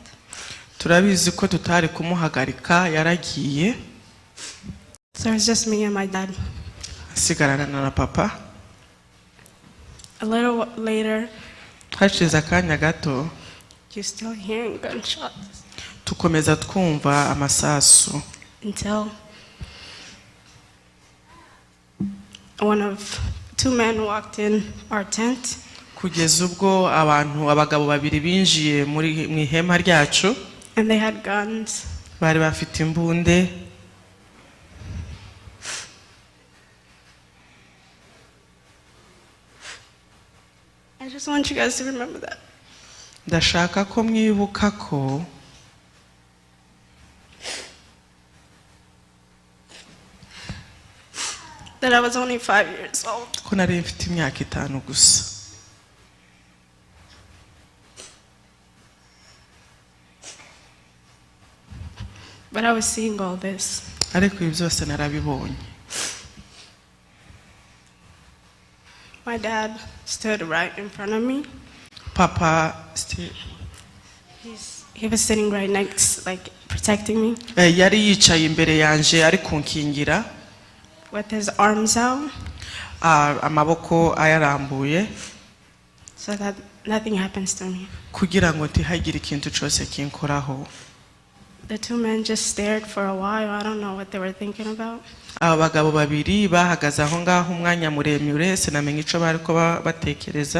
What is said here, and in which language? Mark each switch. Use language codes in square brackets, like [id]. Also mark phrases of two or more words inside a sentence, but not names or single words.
[rw] Turabizi ko tutari kumuhagarika yaragiye. [en] So it was just me and my dad. [rw] Sigarana na papa. [en] A little later, [rw] hashize akanya gato, [en] you still hearing gunshots. [rw] Tukomeza twumva amasasu. [en] Until two men walked in our tent. [rw] Kugeza ubwo abagabo babiri binjiye mu ihema ryacu. [en] And they had guns. [rw] Bari bafite imbunde. [en] I just want you guys to remember that. [rw] Ndashaka ko mwibuka ko [en] that I was only 5 years old. [rw] Ko nari mfite imyaka 5 gusa. [en] But I was seeing all this. [rw] Ariko ibi byose narabibonye. [en] My dad stood right in front of me. [rw] Papa [en] He was sitting right next, like protecting me. [rw] Yari yicaye imbere yanje ari kunkingira. [en] With his arms out. [rw] Amaboko ayarambuye. [en] So that nothing happens to me. [rw] Kugira ngo ntihagire ikintu cyose kinkoraho. [en] The two men just stared for a while. I don't know what they were thinking about. [rw] Abagabo babiri bahagaze aho ngaho umwanya muremure sinamenye ico bariko batekereza.